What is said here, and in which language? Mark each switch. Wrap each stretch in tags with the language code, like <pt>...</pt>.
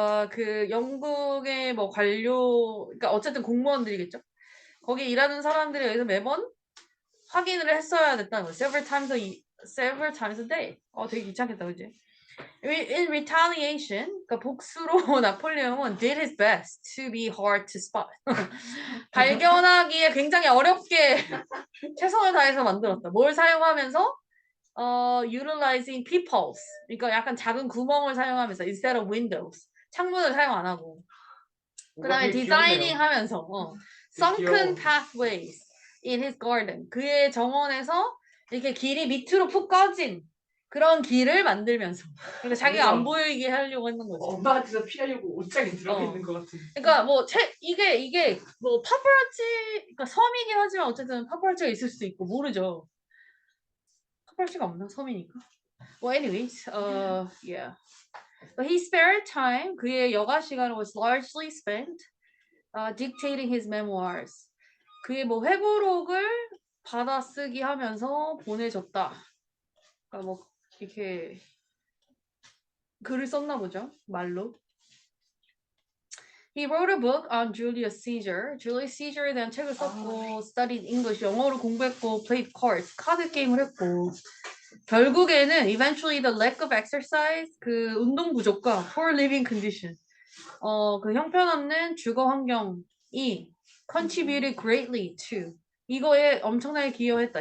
<ko>그 영국의 뭐 관료, 그러니까 어쨌든 공무원들이겠죠. 거기 일하는 사람들에 의해서 매번 확인을 했어야 됐다는 거예요.</ko> <en>Several times a day.</en> <ko>되게 귀찮겠다, 그지?</ko> <en>In retaliation,</en> <ko>그러니까 복수로 나폴레옹은</ko> <en>did his best to be hard to spot.</en> <ko>발견하기에 굉장히 어렵게 최선을 다해서 만들었다. 뭘 사용하면서?</ko> <en>utilizing peepholes.</en> <ko>그러니까 약간 작은 구멍을 사용하면서</ko> <en>instead of windows.</en> <ko>창문을 사용 안 하고. 그 다음에 디자이닝 하면서</ko> <en>sunken pathways in his garden.</en> <ko>그의 정원에서 이렇게 길이 밑으로 푹 꺼진 그런 길을 만들면서 그러니까 자기가 안 보이게 하려고 했는 거지. 엄마한테서 피하려고 옷장에 들어가 있는 것 같은. 그러니까 뭐 이게 뭐 파파라치, 그러니까 섬이긴 하지만 어쨌든 파파라치가 있을 수도 있고 모르죠. 파파라치가 없나 섬이니까.</ko> <en>Well, anyways, yeah. But he spared time.</en> <ko>그의 여가 시간을</ko> <en>was largely spent dictating his memoirs.</en> <ko>그의 뭐 회고록을 받아쓰기 하면서 보내줬다. 그러니까 뭐 이렇게 글을 썼나 보죠. 말로.</ko> <en>He wrote a book on Julius Caesar.</en> <ko>Julius Caesar에 대한 책을 썼고</ko> <en>studied English,</en> <ko>영어를 공부했고</ko> <en>played cards,</en> <ko>카드 게임을 했고 결국에는</ko> <en>eventually the lack of exercise,</en> <ko>그 운동 부족과</ko> <en>poor living condition,</en> <ko>그 형편없는 주거 환경이</ko> <en>contributed greatly to</en> <ko>이거에 엄청나게 기여했다.</ko>